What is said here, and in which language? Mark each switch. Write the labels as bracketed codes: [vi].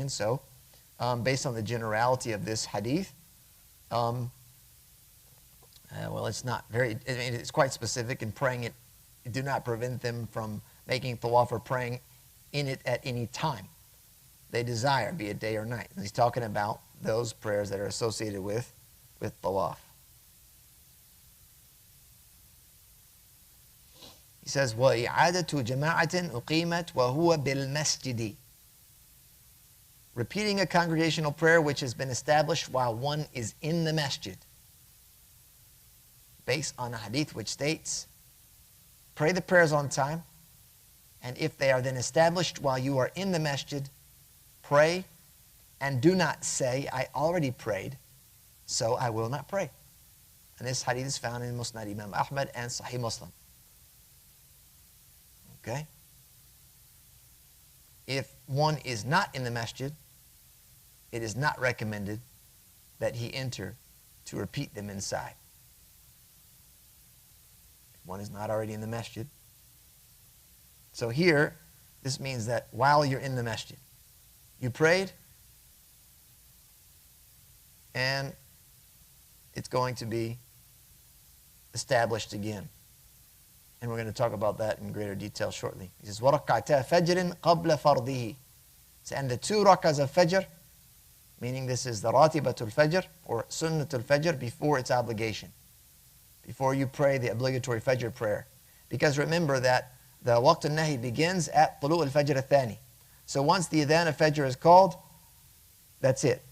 [en] And so, based on the generality of this hadith, it's not very, it's quite specific in praying it. Do not prevent them from making tawaf or praying in it at any time they desire, be it day or night. And he's talking about those prayers that are associated with tawaf. He says, [ar] وَإِعَادَةُ جَمَاعَةٍ أُقِيمَتْ وَهُوَ بِالْمَسْجِدِ. [en] Repeating a congregational prayer which has been established while one is in the masjid. Based on a hadith which states, pray the prayers on time, and if they are then established while you are in the masjid, pray, and do not say, I already prayed, so I will not pray. And this hadith is found in Musnad Imam Ahmad and Sahih Muslim. Okay? If one is not in the masjid, it is not recommended that he enter to repeat them inside. If one is not already in the masjid. So here, this means that while you're in the masjid, you prayed, and it's going to be established again. And we're going to talk about that in greater detail shortly. He says, [ar] وَرَكَّعْتَا فَجْرٍ قَبْلَ فَرْضِهِ. [en] And the 2 rakahs of Fajr, meaning this is the Ratibatul Fajr or Sunnatul Fajr before its obligation. Before you pray the obligatory Fajr prayer. Because remember that the Waqt al-Nahi begins at Tulu al-Fajr al-Thani. So once the Adhan of Fajr is called, that's it.